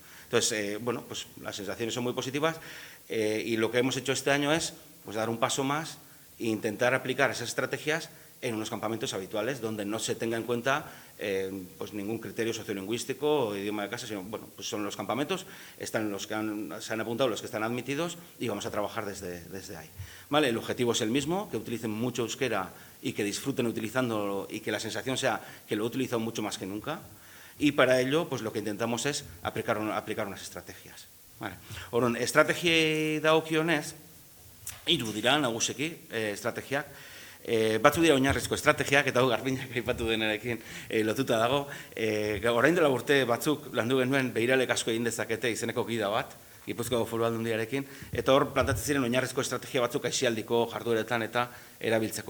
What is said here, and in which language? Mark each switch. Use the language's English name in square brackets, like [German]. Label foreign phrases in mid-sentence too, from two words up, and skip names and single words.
[Spanish] Entonces, bueno, pues las sensaciones son muy positivas, y lo que hemos hecho este año es pues, dar un paso más e intentar aplicar esas estrategias en unos campamentos habituales, donde no se tenga en cuenta pues ningún criterio sociolingüístico o idioma de casa, sino, bueno, pues son los campamentos, están los que se han apuntado, los que están admitidos, y vamos a trabajar desde ahí. ¿Vale? El objetivo es el mismo, que utilicen mucho euskera y que disfruten utilizándolo, y que la sensación sea que lo utilizan mucho más que nunca, y para ello pues lo que intentamos es aplicar unas estrategias. Vale. [Basque] Orduan, estrategiei dagokionez, 3 dira nagusiki estrategiak. Batzu dira oinarrizko estrategiak, eta Garbiñak aipatu denarekin lotuta dago. Orain dela urte batzuk landu genuen Beiralek asko egin dezakete izeneko gida bat, Gipuzkoako Foru Aldundiarekin, eta hor plantatzen ziren oinarrizko estrategia batzuk aisialdiko jardueretan eta erabiltzeko.